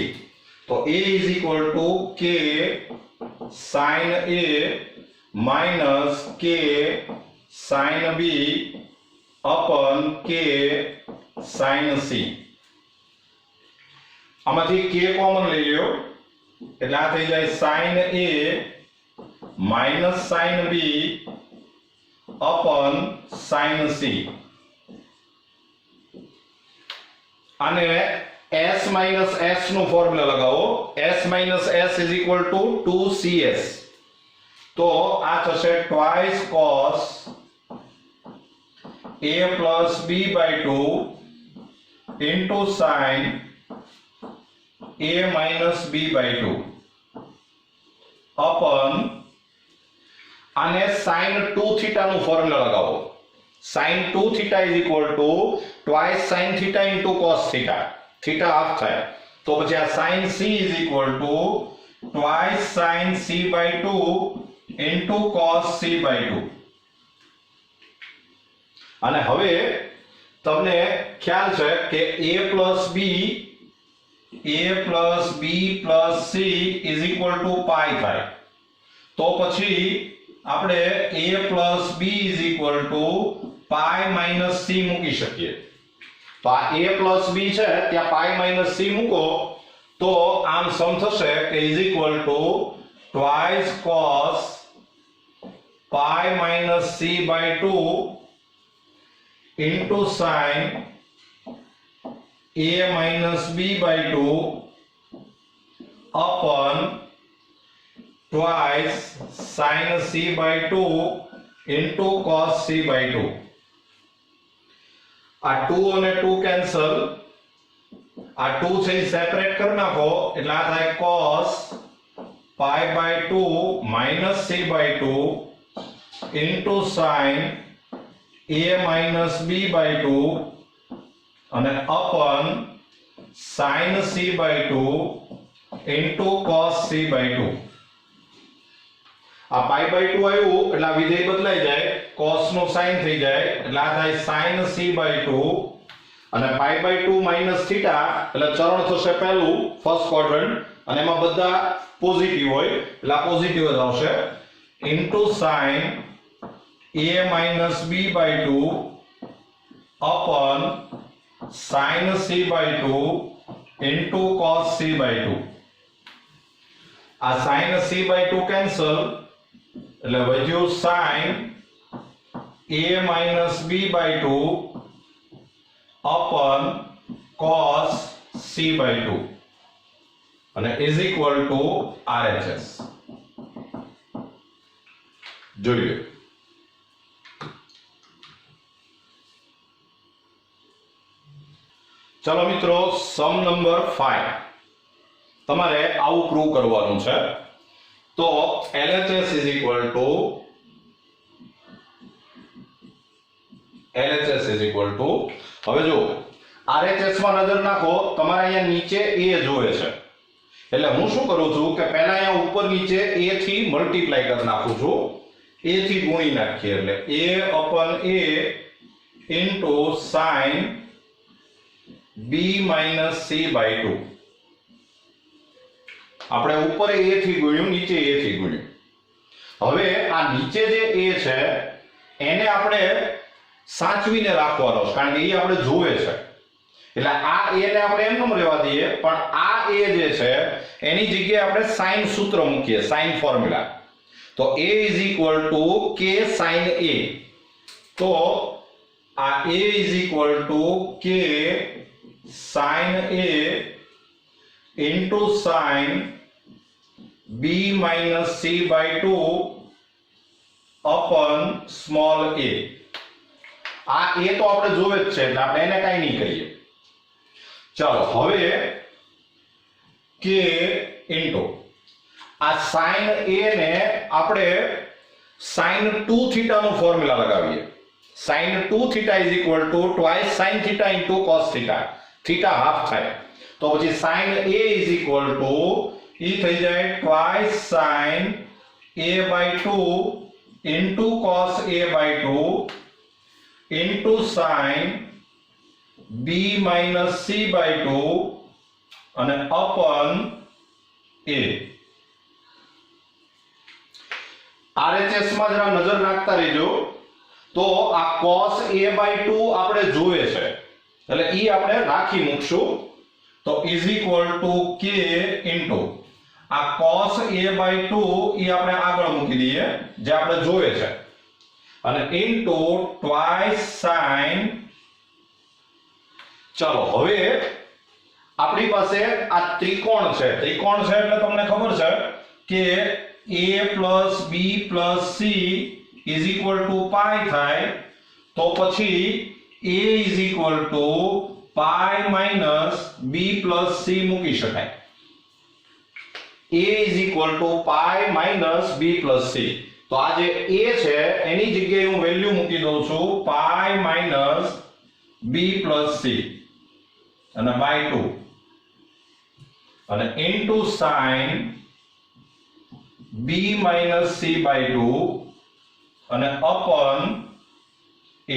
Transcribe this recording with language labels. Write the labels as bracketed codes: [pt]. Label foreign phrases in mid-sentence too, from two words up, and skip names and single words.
[en] તો a is equal to k sin a minus k sin b upon k sin c. [gu] આમાંથી k કોમન લઈ લ્યો એટલે આ થઈ જાય [en] sin a minus sin b upon sin c. [gu] અને [en] s minus s [gu] નો ફોર્મ્યુલા લગાવો. [en] s minus s is equal to 2cs. [gu] તો આ થશે [en] twice cos a plus b by 2 into sin a minus b by 2 upon અને sin 2 theta [gu] નું ફોર્મ્યુલા લગાવો. [en] sin 2 theta is equal to twice sin theta into cos theta. theta half [gu] થાય તો પછી આ [en] sin c is equal to twice sin c by 2 into cos c by 2. [gu] અને હવે તમને ખ્યાલ છે કે [en] a plus b plus c is equal to pi થાય. [gu] તો પછી આપણે [en] a plus b is equal to pi minus c [gu] મૂકી શકીએ. તો આ [en] a plus b [gu] છે ત્યાં [en] pi minus c [gu] મૂકો તો આમ સમ થશે કે [en] is equal to twice cos pi minus c by 2 into sin a minus b by 2 upon twice sin c by 2 into cos c by 2. [gu] આ 2 અને 2 કેન્સલ, આ 2 છે સેપરેટ કરી નાખો એટલે આ થાય [en] cos pi by 2 minus c by 2 into sin a minus b by 2 અને upon sin c by 2 into cos c by 2. [gu] આ [en] pi by 2 [gu] આવ્યું એટલે આ વિધેય બદલાઈ જાય, cos નો sin થઈ જાય એટલે આ થાય [en] sin c by 2 [gu] અને [en] pi by 2 minus theta [gu] એટલે ચરણ થશે પહેલું [en] first quadrant [gu] અને એમાં બધા પોઝિટિવ હોય એટલે આ પોઝિટિવ જ આવશે [en] into sin a minus b by 2 upon sin c by 2 [gu] into cos c by 2. [en] આ sin c by 2 cancel [gu] એટલે વધ્યું [en] sin a minus b by 2 upon cos c by 2 અને is equal to RHS. [gu] જોઈએ. ચલો મિત્રો, સમ નંબર 5 તમારે આવું પ્રૂવ કરવાનું છે. તો LHS [en] is equal to [gu] હવે જો RHS માં નજર નાખો, તમારે અહીંયા નીચે a જોવે છે એટલે હું શું કરું છું કે પહેલા અહીંયા ઉપર નીચે a થી મલ્ટીપ્લાય કરી નાખું છું, a થી ગુણી નાખીએ એટલે [en] a/a into sin b minus c by 2. [gu] આપણે ઉપર a થી ગુણ્યું, નીચે a થી ગુણ્યું. હવે આ નીચે જે a છે એને આપણે સાચવીને રાખવાનો છે, કારણ કે એ આપણે જોવે છે. એટલે આ a ને આપણે એમનેમ રહેવા દઈએ, પણ આ a જે છે એની જગ્યાએ આપણે sin સૂત્ર મૂકીએ, sin ફોર્મ્યુલા. [en] તો a is equal to k sin a. [gu] તો આ [en] a is equal to k sin a into sin b minus c by 2 upon small a. [gu] આ a તો આપણે જોવે જ છે એટલે આપણે એને કાંઈ નહીં કરીએ. ચાલો હવે [en] k into [gu] આ sin a ને આપણે [en] sin 2 theta [gu] નું ફોર્મ્યુલા લગાવીએ. [en] sin 2 theta is equal to twice sin theta into cos theta. theta half [gu] થાય તો પછી [en] sin a is equal to [gu] એ થઈ જાય [en] twice sin a by 2 into cos a by 2 into sin b minus c by 2 અને upon a. [gu] RHS માં જરા નજર નાખતા રહેજો. તો આ [en] cos a by 2 [gu] આપણે જોવે છે એટલે ઈ આપણે રાખી મૂકશું. તો [en] is equal to k into [gu] આ [en] cos a by 2 [gu] ઈ આપણે આગળ મૂકી દઈએ જે આપણે જોવે છે, અને [en] into twice sin. [gu] ચાલો હવે આપણી પાસે આ ત્રિકોણ છે એટલે તમને ખબર છે કે [en] a plus b plus c is equal to pi [gu] થાય. તો પછી [en] a is equal to pi minus b plus c [gu] મૂકી શકાય. [en] a is equal to pi minus b plus c. [gu] તો આ જે a છે એની જગ્યાએ હું વેલ્યુ મૂકી દઉં છું [en] pi minus b plus c અને by 2 અને into sin b minus c by 2 અને upon a.